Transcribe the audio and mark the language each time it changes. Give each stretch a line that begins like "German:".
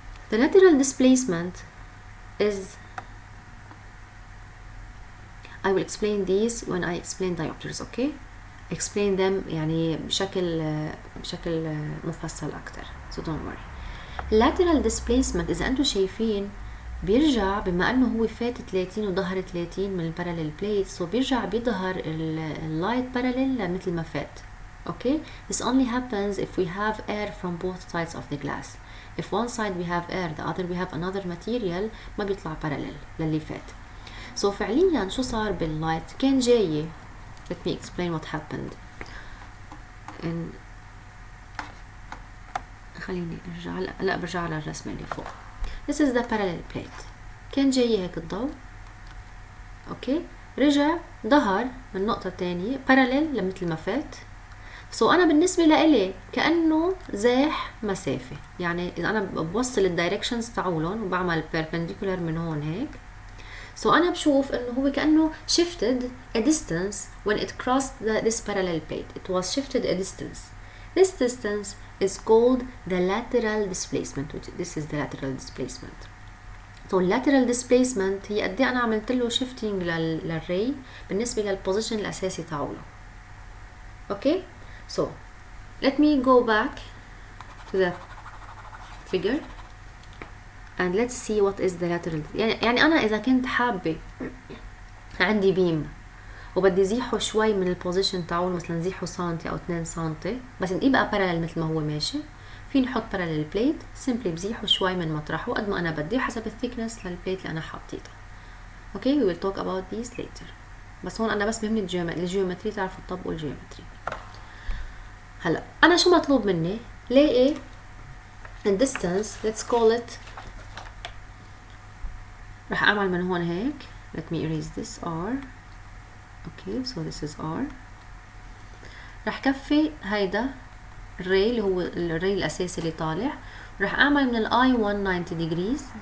English: The lateral displacement is, I will explain these when I explain diopters, okay? Explain them
Arabic: يعني بشكل مفصل أكتر,
English: so don't worry. lateral displacement
Arabic: إذا أنتم شايفين بيرجع بما أنه هو فات 30 وظهر 30 من الباراليل بليت so بيرجع بيظهر اللايت باراليل مثل ما فات.
English: Okay, this only happens if we have air from both sides of the glass. If one side we have air, the other we have another material,
Arabic: ما بيطلع
English: parallel
Arabic: للي فات.
English: So
Arabic: فعليا شو صار باللايت؟ كان جاي.
English: Let me explain what happened.
Arabic: خليني ارجع لا برجع على الرسمة اللي فوق.
English: This is the parallel plate.
Arabic: كان جاي هيك الضوء. اوكي رجع ظهر من نقطة تانية
English: parallel
Arabic: لمثل ما فات. so أنا بالنسبة لإلي كأنه زاح مسافة. يعني إذا أنا بوصل الدايركشنز تاعولن وبعمل perpendicular من هون هيك
English: so
Arabic: أنا بشوف إنه هو كأنه
English: shifted a distance when it crossed this parallel plate. It was shifted a distance. This distance is called the lateral displacement, which this is the lateral displacement.
Arabic: So lateral displacement هي قد أنا عملت له shifting للري بالنسبة للposition الأساسي تاعوله.
English: Okay, so let me go back to the figure and let's see what is the lateral.
Arabic: يعني أنا إذا كنت حابة عندي بيم وبدي زيحه شوي من البوزيشن تاعول مثلا زيحه سنتي أو 2 سنتي بس يبقى parallel مثل ما هو ماشي فيني نحط
English: parallel plate simply
Arabic: بزيحه شوي من مطرحه قد ما أنا بدي حسب الثيكنس للبليت اللي أنا حاطيتها.
English: Okay, we will talk about these later.
Arabic: بس هون أنا بس بهمني الجيومتري تعرفوا تطبقوا الجيومتري. هلا أنا شو مطلوب مني؟ لاقي
English: and distance let's call it
Arabic: رح أعمل من هون هيك
English: let me erase this R okay so this is R
Arabic: رح كفي هيدا الري اللي هو الري الأساسي اللي طالع رح أعمل من الآي 1
English: 90 degrees